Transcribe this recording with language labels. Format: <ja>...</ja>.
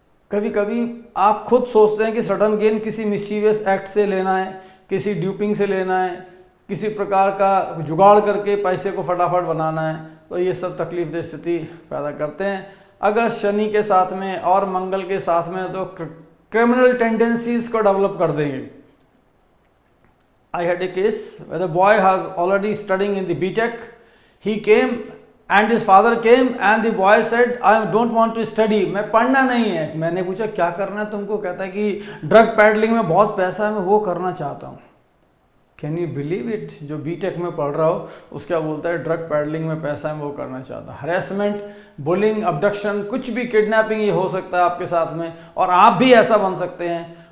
<hi>कभी कभी आप खुद सोचते हैं कि सडन गेन किसी मिस्चीवियस एक्ट से लेना है, किसी ड्यूपिंग से लेना है, किसी प्रकार का जुगाड़ करके पैसे को फटाफट बनाना है, तो ये सब तकलीफदेह स्थिति पैदा करते हैं। अगर शनि के साथ में और मंगल के साथ में तो क्रिमिनल टेंडेंसीज को डेवलप कर देंगे।</hi> <en>I had a case where the boy was already studying in the BTech. He came and his father came and the boy said, I don't want to study.</en> <hi>मैं पढ़ना नहीं है। मैंने पूछा क्या करना है तुमको? कहता है कि ड्रग पैडलिंग में बहुत पैसा है, मैं वो करना चाहता हूँ।</hi> <en>Can you believe it?</en> <hi>जो बीटेक में पढ़ रहा हो उसका बोलता है ड्रग पैडलिंग में पैसा है, वो करना चाहता है। हरेसमेंट, बुलिंग, अबडक्शन, कुछ भी, किडनैपिंग, ये हो सकता है आपके साथ में और आप भी ऐसा बन सकते हैं।</hi>